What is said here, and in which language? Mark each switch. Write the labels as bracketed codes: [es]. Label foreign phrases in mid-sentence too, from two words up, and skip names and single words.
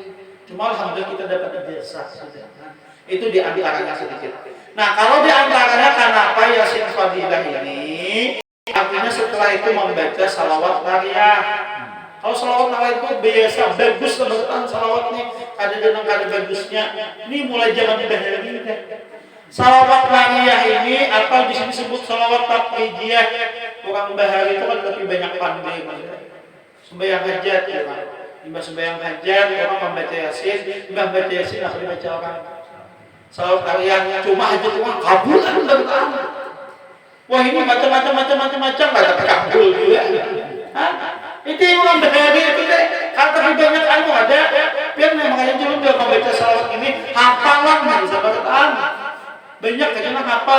[id] Cuma alhamdulillah kita dapat ijazah sudah. Itu di antaranya sedikit. Nah, kalau di antaranya kenapa Yasin Fadilah ini artinya setelah itu membaca salawat nariyah. Kalau salawat nariyah itu biasa bagus sebenarnya salawatnya ada bagusnya. Ini mulai zaman Bahari deh. Salawat nariyah ini atau di sini sebut salawat taqlidiyah. Orang Bahari itu kan lebih banyak pandai sembahyang hajat ya kan. Imam sembahyang hajat, orang membaca Yasin, Imam baca Yasin akan dibaca orang. Salawat nariyah cuma hajat orang kabul kan enggak. Wah ini macam-macam enggak dapat kabul juga. Itu yang orang Bahari itu deh. Kata banyak ada. Biar makanya dulu dia membaca salawat ini hafalan nih sahabat banyak karena hafal.